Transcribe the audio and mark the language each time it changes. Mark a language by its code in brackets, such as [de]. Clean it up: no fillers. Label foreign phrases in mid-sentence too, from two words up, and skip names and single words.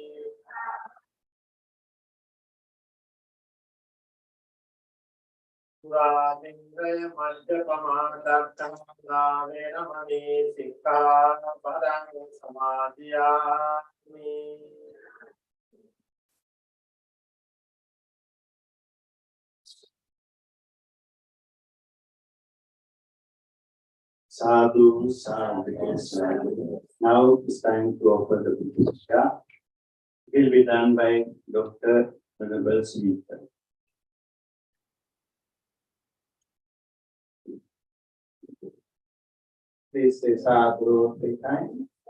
[pi] Suramindraya Madhyapamadakkhana Veramani Sikkhapadang Samadhiyami. Sadhu, sadhu, sadhu. [en] Now it's time to offer the puja. It will be done by Dr. Venerable Smith. Please say sadhu 3 times.